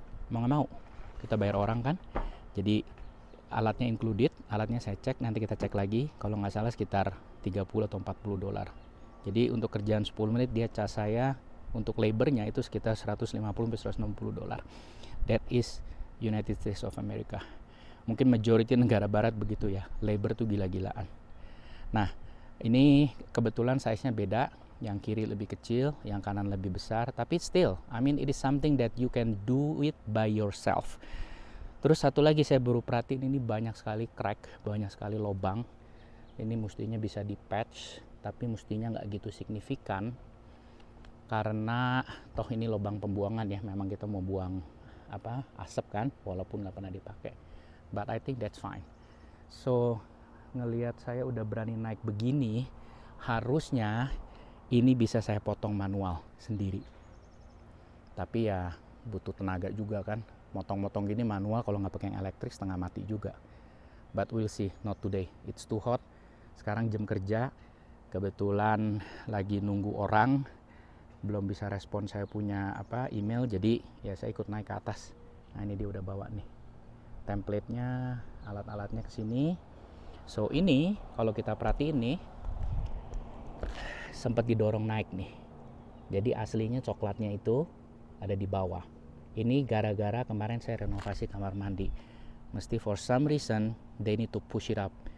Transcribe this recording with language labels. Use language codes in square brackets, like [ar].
[id] Mau nggak mau, kita bayar orang kan. Jadi alatnya included, alatnya saya cek, nanti kita cek lagi. Kalau nggak salah sekitar 30 atau $40. Jadi untuk kerjaan 10 menit dia cas saya, untuk labornya itu sekitar 150-160 $. [en] That is United States of America. [id] Mungkin majority negara barat begitu ya, labor tuh gila-gilaan. Nah, ini kebetulan size-nya beda, yang kiri lebih kecil, yang kanan lebih besar, tapi still, [en] I mean it is something that you can do it by yourself. [id] Terus satu lagi saya baru perhatiin, ini banyak sekali crack, banyak sekali lubang. Ini mestinya bisa di patch, tapi mestinya nggak gitu signifikan, karena toh ini lubang pembuangan ya, memang kita mau buang asap kan, walaupun nggak pernah dipakai. [en] But I think that's fine. [id] So ngelihat saya udah berani naik begini, harusnya ini bisa saya potong manual sendiri. Tapi ya butuh tenaga juga kan, motong-motong gini manual kalau nggak pakai yang elektrik setengah mati juga. [en] But we'll see, not today, it's too hot. [id] Sekarang jam kerja, kebetulan lagi nunggu orang, belum bisa respon saya punya email, jadi ya saya ikut naik ke atas. Nah ini dia udah bawa nih template-nya, alat-alatnya ke sini. So ini kalau kita perhatiin nih, sempat didorong naik nih. Jadi aslinya coklatnya itu ada di bawah. Ini gara-gara kemarin saya renovasi kamar mandi. [en] Mesti for some reason they need to push it up.